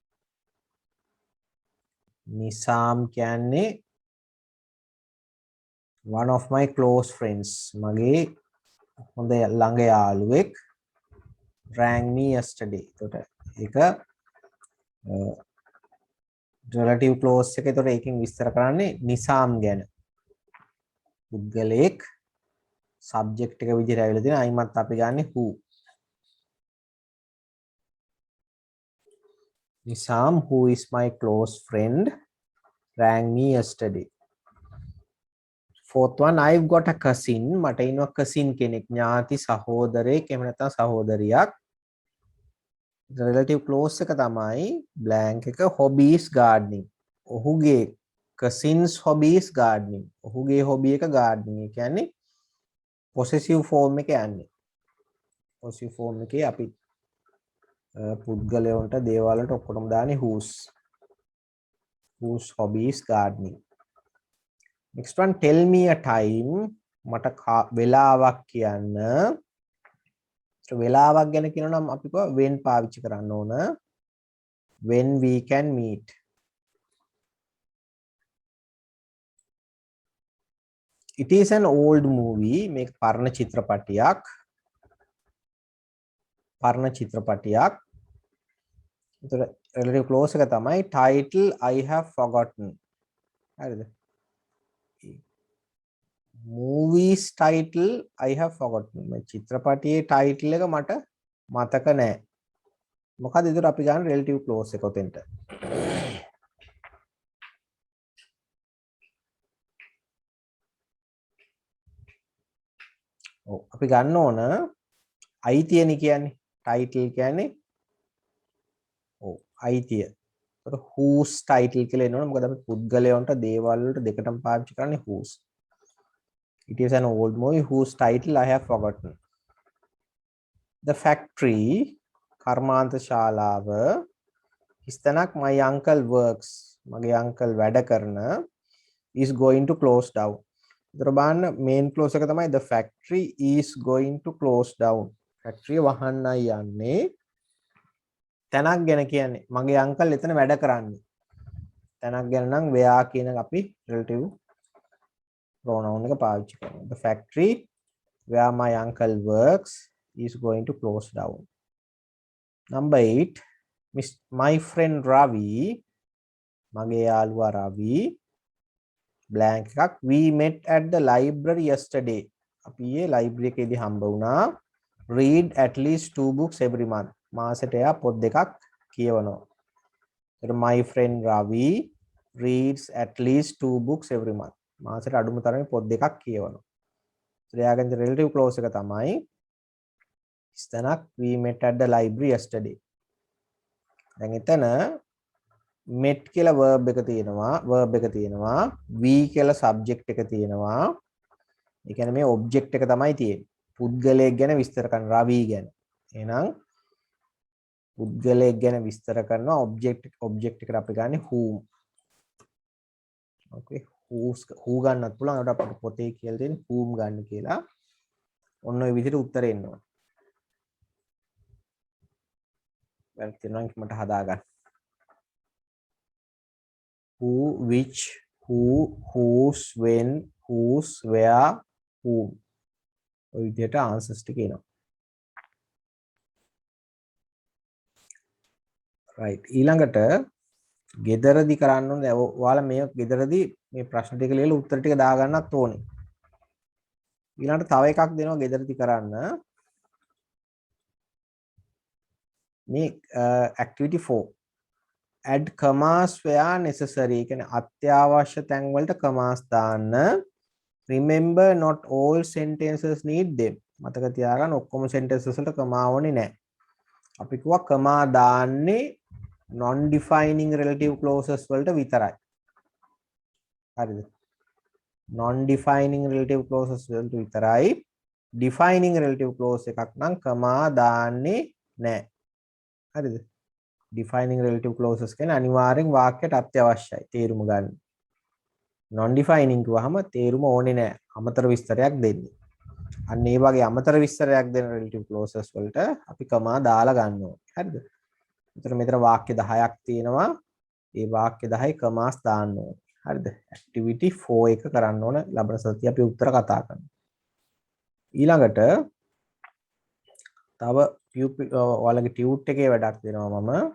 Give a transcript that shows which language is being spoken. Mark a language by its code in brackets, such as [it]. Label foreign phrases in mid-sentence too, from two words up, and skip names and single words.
[en] Nisam කියන්නේ one of my close friends [si] මගේ හොඳ ළඟ යාළුවෙක් [en] rang me yesterday. [si] එතකොට ඒක [en] relative clause [si] එක. එතකොට ඒකෙන් විස්තර කරන්නේ නිසාම් ගැන. පුද්ගලයෙක් subject එක විදිහට ඇවිල්ලා තියෙන අයිමත් අපි ගන්නේ who. [en] Nisam, who is my close friend, rang me yesterday. Fourth one, I've got a cousin. [si] මට ඉන්නවා cousin කෙනෙක්, ඥාති සහෝදරයෙක් එහෙම නැත්නම් සහෝදරියක්. [en] relative clause [si] එක තමයි blank එක [en] hobbies gardening. ඔහුගේ cousins hobbies gardening. [si] ඔහුගේ hobby එක gardening. ඒ කියන්නේ [en] possessive form [si] එක යන්නේ. [en] possessive form [si] එකේ අපි පුද්ගලයන්ට දේවල් වලට ඔක්කොම දාන්නේ [en] whose hobbies gardening. Next one, tell me a time. [si] මට වෙලාවක් කියන්න. වෙලාවක් ගැන කියනවා නම් අපි කොහොම when පාවිච්චි කරන්න ඕන. [en] when we can meet. It is an old movie. [si] මේක පරණ චිත්‍රපටයක්. පරණ චිත්‍රපටයක්. ඒතර [en] relative clause [si] එක තමයි [en] title I have forgotten. [si] හරිද? [en] movies title I have forgotten. [si] මේ චිත්‍රපටයේ title එක මට මතක නැහැ. මොකද ඒතර අපි ගන්න [en] relative clause [si] එක උතෙන්ට. ඔව් අපි ගන්න ඕන අයිතියනි කියන්නේ title කියන්නේ ඔව් අයිතිය. ඒතර [en] whose title [si] කියලා එනවනේ මොකද අපි පුද්ගලයන්ට දේවල් වලට දෙකටම පාවිච්චි කරන්නේ whose. [en] It is an old movie whose title I have forgotten. The factory, [si] කර්මාන්ත ශාලාව, ඉස්තනක් [en] my uncle works, [si] මගේ uncle වැඩ කරන, [en] is going to close down. [si] ඒතර බලන්න [en] main clause [si] එක තමයි [en] the factory is going to close down. [si] factory වහන්නයි යන්නේ. තැනක් ගැන කියන්නේ මගේ uncle එතන වැඩ කරන්නේ. තැනක් ගැන නම් where කියන අපි relative pronoun එක පාවිච්චි කරනවා. [en] The factory where my uncle works is going to close down. Number 8, my friend Ravi, [si] මගේ යාළුවා [en] Ravi, blank එකක්, we met at the library yesterday. [si] අපි ඊයේ library එකේදී හම්බ වුණා. [en] read at least 2 books every month. [si] මාසෙට එයා පොත් දෙකක් කියවනවා. [en] ඒතර my friend Ravi reads at least 2 books every month. [si] මාසෙට අඩුම තරමේ පොත් දෙකක් කියවනවා. ඒතර එයාගෙන් [en] relative clause [si] එක තමයි ඉස්තනක් [en] we met at the library yesterday. [si] දැන් එතන met කියලා verb එක තියෙනවා we කියලා subject එක තියෙනවා. ඒ කියන්නේ මේ object එක තමයි තියෙන්නේ. පුද්ගලයෙක් ගැන විස්තර කරන රවි ගැන. එහෙනම් පුද්ගලයෙක් ගැන විස්තර කරන object එකට අපි ගන්නේ whom. okay who ගන්නත් පුළුවන්. ඒකට අපිට පොතේ කියලා තියෙන whom ගන්න කියලා. ඔන්න ඔය විදිහට උත්තරේ එන්න ඕන. වැරදි තියෙනවා නම් මට හදාගන්න. [en] who, which, who, whose, when, whose, where, whom. [si] ඔය විදිහට answers ටික එනවා. right ඊළඟට ගෙදරදි කරන්න ඕනේ. දැන් ඔයාලා මේ ගෙදරදි මේ ප්‍රශ්න ටික ලියලා උත්තර ටික දාගන්නත් ඕනේ. ඊළඟට තව එකක් දෙනවා ගෙදරදි කරන්න. [en] මේ activity 4 add commas where necessary. [si] කියන්නේ අත්‍යවශ්‍ය තැන් වලට commas දාන්න. [en] remember not all sentences need them. [si] මතක තියාගන්න ඔක්කොම sentences වලට comma ඕනේ නැහැ. අපි කිව්වා comma දාන්නේ [en] non defining relative clauses [si] වලට විතරයි. හරිද? [en] non defining relative clauses [si] වලට විතරයි. [en] defining relative clause [si] එකක් නම් comma දාන්නේ නැහැ. හරිද? [en] defining relative clauses [si] කියන්නේ අනිවාර්යෙන් වාක්‍යයට අත්‍යවශ්‍යයි තේරුම ගන්න. [en] non defining [si] කිව්වහම තේරුම ඕනේ නැහැ. අමතර විස්තරයක් දෙන්නේ. අන්න ඒ වගේ අමතර විස්තරයක් දෙන [en] relative clauses [si] වලට අපි comma දාලා ගන්න ඕනේ. හරිද? එතකොට මෙතන වාක්‍ය 10ක් තියෙනවා. ඒ වාක්‍ය 10යි commas දාන්න ඕනේ. හරිද? activity 4 එක කරන්න ඕන. ලබන සතිය අපි උත්තර කතා කරමු. ඊළඟට තව ඔයාලගේ ටියුට් එකේ වැඩක් දෙනවා මම.